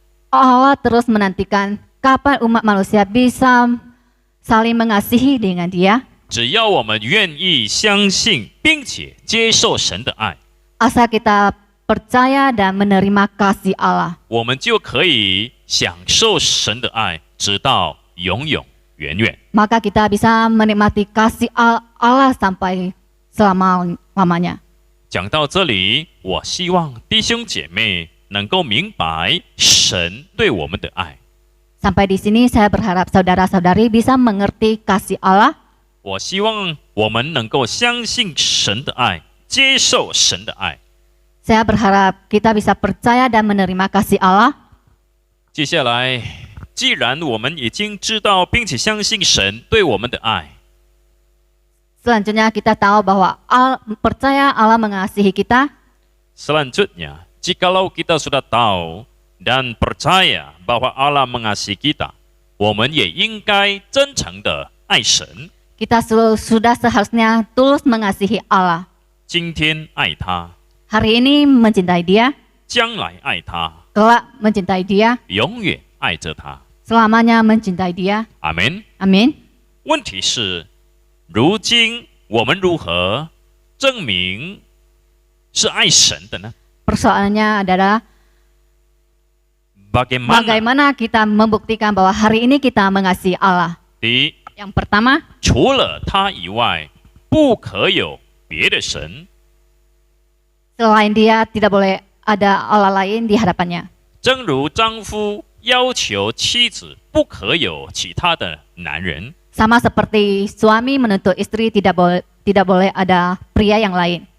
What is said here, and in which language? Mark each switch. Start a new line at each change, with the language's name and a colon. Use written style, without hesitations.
Indonesian: Allah terus menantikan kapan umat manusia bisa saling mengasihi dengan Dia.
Chinese: 只要我们愿意相信并且接受神的爱，
Indonesian: Asal kita percaya dan menerima kasih Allah,
Chinese: 我们就可以享受神的爱，直到永永远远。
Indonesian: maka kita bisa menikmati kasih Allah sampai selama-lamanya.
Chinese: 讲到这里，我希望弟兄姐妹能够明白神对我们的爱。
Indonesian: Sampai di sini saya berharap saudara-saudari bisa mengerti kasih Allah.
Chinese: 我希望我们能够相信神的爱，接受神的爱。
Indonesian: Saya berharap kita bisa percaya dan menerima kasih Allah.
Chinese: 接下来，既然我们已经知道并且相信神对我们的爱，
Indonesian: Selanjutnya kita tahu bahwa percaya Allah mengasihi kita. selanjutnya, jikalau kita sudah tahu dan percaya bahwa Allah mengasihi kita，
Chinese: 我们也应该真诚的爱神。
Indonesian: Kita sudah seharusnya tulus mengasihi Allah.
Chinese: 今天爱他，
Indonesian: Hari ini mencintai Dia,
Chinese: 将来爱他，
Indonesian: kelak mencintai Dia,
Chinese: 永远爱着他。
Indonesian: selamanya mencintai Dia.
Chinese: 阿门。
Indonesian: Amin.
Chinese: 问题是，如今我们如何证明是爱神的呢？
Indonesian: Persoalannya adalah Bagaimana? bagaimana kita membuktikan bahwa hari ini kita mengasihi Allah.
Chinese: 第一，
Indonesian: Yang pertama,
Chinese: 除了他以外，不可有别的神。
Indonesian: selain Dia tidak boleh ada Allah lain di hadapannya.
Chinese: 正如丈夫要求妻子不可有其他的男人，
Indonesian: Sama seperti suami menuntut istri tidak boleh ada pria yang lain.